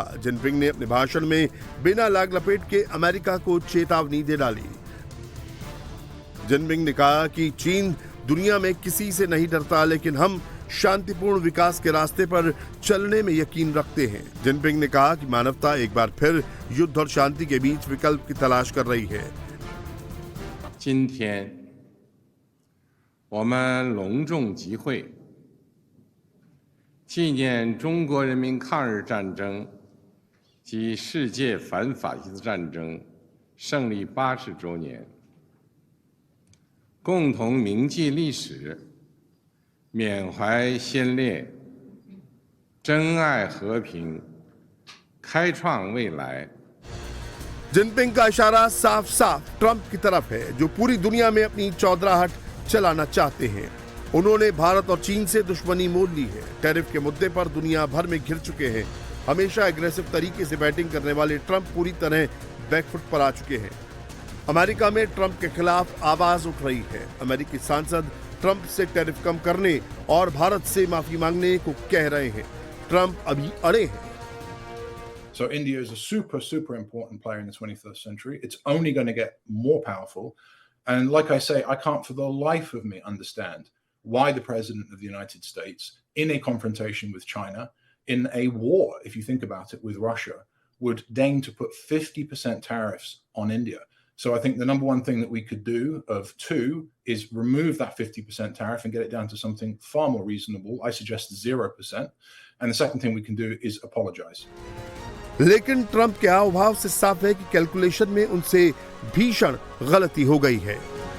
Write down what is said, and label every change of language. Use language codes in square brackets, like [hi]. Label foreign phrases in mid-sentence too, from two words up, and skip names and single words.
[hi] जिनपिंग ने अपने भाषण में बिना लाग लपेट के अमेरिका को चेतावनी दे डाली। जिनपिंग ने कहा कि चीन दुनिया में किसी से नहीं डरता, लेकिन हम शांतिपूर्ण विकास के रास्ते पर चलने में यकीन रखते हैं। जिनपिंग ने कहा कि मानवता एक बार फिर युद्ध और शांति के बीच विकल्प की तलाश कर रही है। [zh] 今天我们隆重集会，纪念中国人民抗日战争及世界反法西斯战争胜利80周年，共同铭记历史，缅怀先烈，珍爱和平，开创未来。 [hi] जिनपिंग का इशारा साफ साफ ट्रंप की तरफ है, जो पूरी दुनिया में अपनी चौधराहट चलाना चाहते हैं। उन्होंने भारत और चीन से दुश्मनी मोल ली है। टैरिफ के मुद्दे पर दुनिया भर में घिर चुके हैं। हमेशा एग्रेसिव तरीके से बैटिंग करने वाले ट्रंप पूरी तरह बैकफुट पर आ चुके हैं। अमेरिका में ट्रंप के खिलाफ आवाज उठ रही है। अमेरिकी सांसद ट्रंप से टैरिफ कम करने और भारत से माफी मांगने को कह रहे हैं। ट्रंप अभी अड़े हैं। [en] So India is a super important player in the 21st century. It's only going to get more powerful. And like I say, I can't for the life of me understand why the President of the United States, in a confrontation with China, in a war, if you think about it, with Russia, would deign to put 50% tariffs on India. So I think the number one thing that we could do of two is remove that 50% tariff and get it down to something far more reasonable. I suggest 0%. And the second thing we can do is apologize. [hi] लेकिन ट्रंप के हाव भाव से साफ है कि कैलकुलेशन में उनसे भीषण गलती हो गई है।